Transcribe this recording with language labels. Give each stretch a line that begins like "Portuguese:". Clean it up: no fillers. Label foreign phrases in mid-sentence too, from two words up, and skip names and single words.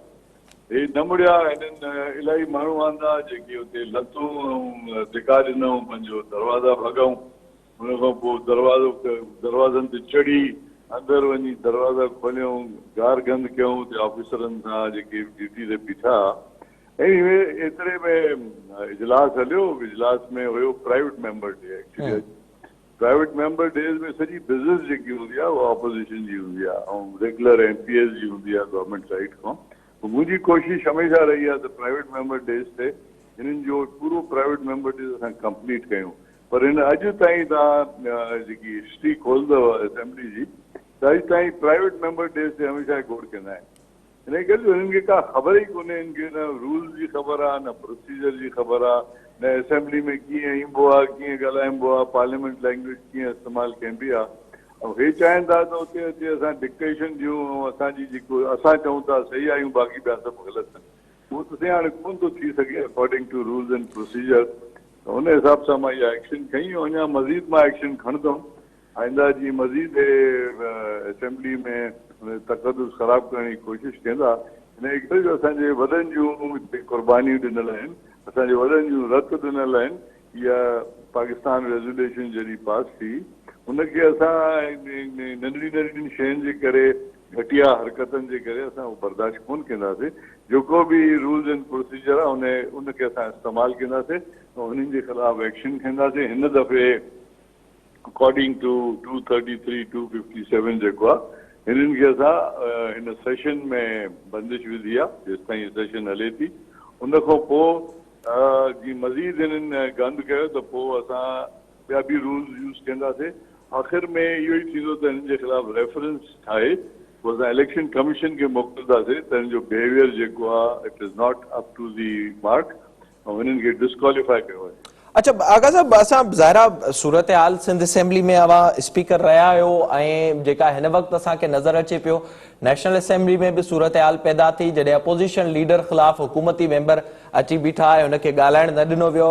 Sindhi: हे न मुड़िया हिननि इलाही माण्हू आंदा जेके हुते लतूं ऐं धिका ॾिनऊं पंहिंजो दरवाज़ा भॻऊं हुन खां पोइ दरवाज़नि ते चढ़ी अंदरि वञी दरवाज़ा खोलियऊं गार गंद कयूं हुते ऑफिसरनि सां जेके ड्यूटी ते बीठा ऐं एतिरे में इजलास हलियो। इजलास में हुयो
English: private member day actually private member days
Sindhi: में सॼी बिज़नेस जेकी हूंदी आहे उहा ऑपोज़िशन जी हूंदी आहे ऐं
English: regular MPs
Sindhi: जी हूंदी आहे
English: government side
Sindhi: खां। मुंहिंजी कोशिशि हमेशह रही आहे त
English: private member days
Sindhi: ते हिननि जो पूरो
English: private member days
Sindhi: असां कंप्लीट कयूं पर हिन अॼु ताईं तव्हां जेकी हिस्ट्री खोलंदव असेंबली जी त अॼु ताईं
English: private member days
Sindhi: ते हमेशह गौर कंदा आहिनि। हिन करे हिननि खे का ख़बर ई कोन्हे हिनखे न रूल्स जी ख़बर आहे न प्रोसीजर जी ख़बर आहे न असेंबली में कीअं ईंबो आहे कीअं ॻाल्हाइबो आहे
English: parliament language
Sindhi: कीअं इस्तेमालु कइबी आहे ऐं हे चाहिनि था त उते अचे असां डिक्टेशन ॾियूं ऐं असांजी जेको असां चऊं था सही आहियूं बाक़ी ॿिया सभु ग़लति आहिनि उहो त हाणे कोन थो थी सघे
English: according to rules and procedure.
Sindhi: हुन हिसाब सां मां इहा एक्शन खई ऐं अञा मज़ीद मां एक्शन खणंदुमि आईंदा जी मज़ीद असेंबली में तक़दुस ख़राब करण जी कोशिशि कंदा हिन करे जो असांजे वॾनि जूं क़ुर्बानियूं ॾिनल आहिनि असांजे वॾनि जूं रत ॾिनल आहिनि इहा पाकिस्तान रेज़ोल्यूशन जॾहिं पास थी उनखे असां नंढड़ी शयुनि जे करे घटिया हरकतनि जे करे असां उहो बर्दाश्त कोन कंदासीं। जेको बि
English: rules and procedure
Sindhi: आहे उनखे असां इस्तेमालु कंदासीं ऐं उन्हनि जे ख़िलाफ़ एक्शन खणंदासीं। हिन दफ़े
English: according to
Sindhi: 233 257 जेको आहे हिननि खे असां हिन सेशन में बंदिश विधी आहे जेसि ताईं सेशन हले थी उन खां पोइ जीअं मज़ीद हिननि गंद कयो त पोइ असां ॿिया बि
English: rules use
Sindhi: कंदासीं आख़िर में इहो ई थींदो त हिन जे ख़िलाफ़ रेफरेंस ठाहे पोइ असां इलेक्शन कमीशन खे मोकिलींदासीं त हिन जो बिहेवियर जेको आहे
English: it is not up to the mark
Sindhi: ऐं हिननि खे डिस्क्वालीफाई कयो आहे। अच्छा आगा साहब, असां ज़ाहिरा सूरत हाल सिंध असेंबली में अवां स्पीकर रहिया आहियो ऐं जेका हिन वक़्तु असांखे नज़र अचे पियो नेशनल असेंबली में बि सूरत हाल पैदा थी जॾहिं
English: opposition leader
Sindhi: ख़िलाफ़ हुकूमती मेंबर अची बीठा ऐं हुनखे ॻाल्हाइण न ॾिनो वियो।